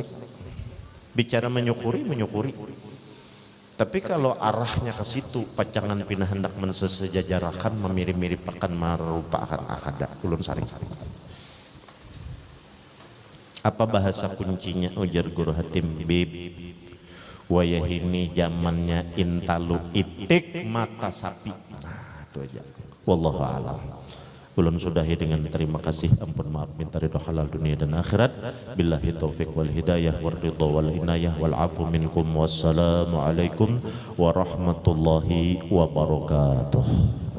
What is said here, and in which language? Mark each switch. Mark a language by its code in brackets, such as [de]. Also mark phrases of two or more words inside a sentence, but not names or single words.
[id] Bicara menyukuri, menyukuri. Tapi kalau arahnya ke situ, pacangan pindah hendak mensesejajarakan, memirip-miripkan, merupakan akada. [bjn] Ulun sarik. Apa bahasa kuncinya? Ujar Guru Hatim, Bib, wayahini zamannya intalu itik mata sapi. [id] Nah, itu aja. [ar] والله أعلم. [id] Ulun sudahi dengan terima kasih, ampun maaf minta ridho halal dunia dan akhirat. [ar] بالله التوفيق والهداية والرضا والعناية والعفو منكم. والسلام عليكم ورحمة الله وبركاته.